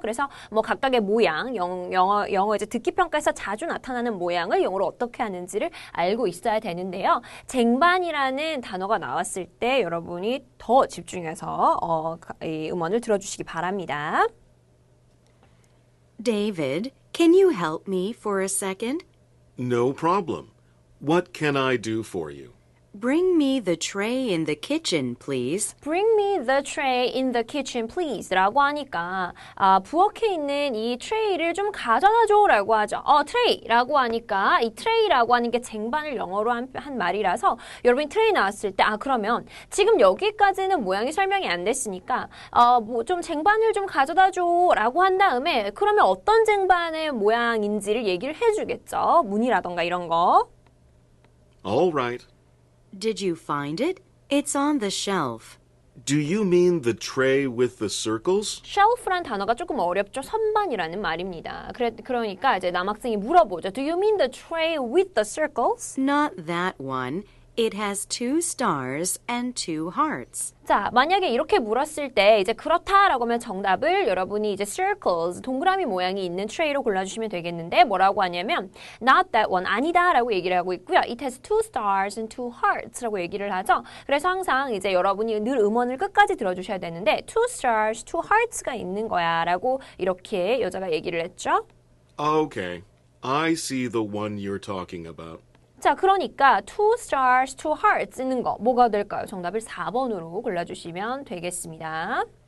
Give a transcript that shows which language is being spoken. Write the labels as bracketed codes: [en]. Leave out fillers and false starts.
[ko] 그래서 뭐 각각의 모양, 영어 이제 듣기 평가에서 자주 나타나는 모양을 영어로 어떻게 하는지를 알고 있어야 되는데요. 쟁반이라는 단어가 나왔을 때 여러분이 더 집중해서 이 음원을 들어주시기 바랍니다. [en] David, can you help me for a second? No problem. What can I do for you? Bring me the tray in the kitchen, please. Bring me the tray in the kitchen, please. [ko] 라고 하니까 부엌에 있는 이 트레이를 좀 가져다 줘 라고 하죠. 트레이라고 하니까 이 트레이라고 하는 게 쟁반을 영어로 한 말이라서 여러분이 트레이 나왔을 때 그러면 지금 여기까지는 모양이 설명이 안 됐으니까 뭐 좀 쟁반을 좀 가져다 줘 라고 한 다음에 그러면 어떤 쟁반의 모양인지를 얘기를 해주겠죠. 무늬라던가 이런 거. [en] All right. Did you find it? It's on the shelf. Do you mean the tray with the circles? [ko] shelf란 단어가 조금 어렵죠. 선반이라는 말입니다. 그러니까 이제 남학생이 물어보죠. [en] Do you mean the tray with the circles? Not that one. It has 2 stars and 2 hearts. [ko] 자, 만약에 이렇게 물었을 때 이제 그렇다라고 하면 정답을 여러분이 이제 circles, 동그라미 모양이 있는 트레이로 골라주시면 되겠는데 뭐라고 하냐면 [en] not that one, [ko] 아니다라고 얘기를 하고 있고요. [en] It has 2 stars and 2 hearts [ko] 라고 얘기를 하죠. 그래서 항상 이제 여러분이 늘 음원을 끝까지 들어주셔야 되는데 [en] 2 stars, 2 hearts [ko] 가 있는 거야 라고 이렇게 여자가 얘기를 했죠. [en] Okay. I see the one you're talking about. [ko] 자, 그러니까 [en] 2 stars, 2 hearts [ko] 쓰는 거 뭐가 될까요? 정답을 4번으로 골라주시면 되겠습니다.